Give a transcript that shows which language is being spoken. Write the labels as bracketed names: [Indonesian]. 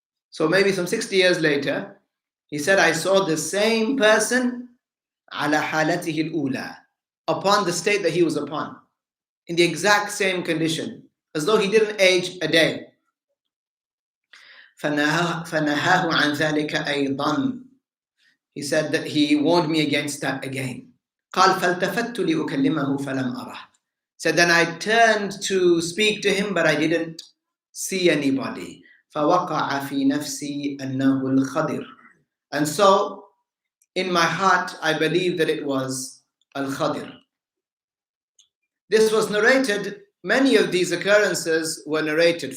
[English] So maybe some 60 years later, he said, I saw the same person [Arabic] على حالته الأولى, [English] upon the state that he was upon, in the exact same condition, as though he didn't age a day. [Arabic] فنهاه عن ذلك أيضا. [English] He said that he warned me against that again. [Arabic] قال فالتفت لأكلمه فلم أره. [English] Said then I turned to speak to him, but I didn't see anybody. [Arabic] فوقع في نفسي أنه الخضر. [English] And so in my heart I believe that it was al-KhaDir. This was narrated, many of these occurrences were narrated.